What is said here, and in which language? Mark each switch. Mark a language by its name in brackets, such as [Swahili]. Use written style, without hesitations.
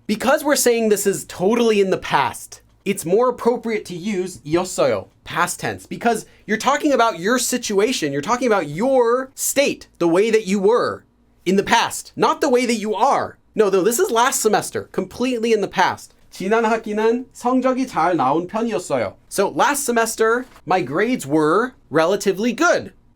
[English] Because we're saying this is totally in the past, it's more appropriate to use 이었어요, past tense, because you're talking about your situation. You're talking about your state, the way that you were in the past, not the way that you are. No, this is last semester, completely in the past. [Korean] 지난 학기는 성적이 잘 나온 편이었어요. [English] So last semester, my grades were relatively good.